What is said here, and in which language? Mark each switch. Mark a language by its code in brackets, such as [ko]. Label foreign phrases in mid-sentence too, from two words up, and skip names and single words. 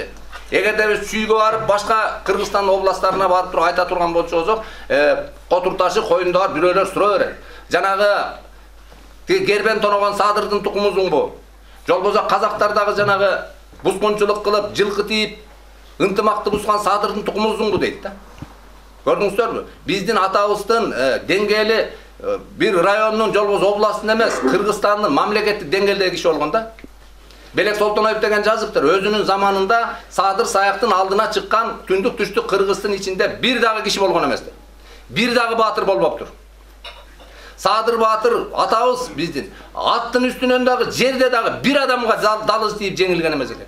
[ky] Эгерде биз Чүйгө барып, башка Кыргызстан областтарына барып туруп айта турган болсок, Котурташы коюндагы бирөөлөр суроо берет. Жанагы Гербен тоногон Садырдын тукумузуңбу? Жол болсо казактар дагы жанагы бускунчулук кылып, жылкы тийип, ынтымакты бускан Садырдын тукумузуңбу дейт да. Көрдүңүздөрбү? Биздин атабыздын деңгээли бир районун жолбоз областын эмес, Кыргызстандын мамлекеттик деңгээлдеги киши болгон да. Белек Солтоноев деген жазыптыр. Өзүнүн заманында Садыр Саяктын алдына чыккан түндүк түштүк Кыргыздын ичинде бир дагы киши болгон эместир. Бир дагы баатыр болбоптур. Садыр Баатыр атабыз биздин аттын үстүнөн дагы жерде дагы бир адамга далыз тийип жеңилген эмес экен.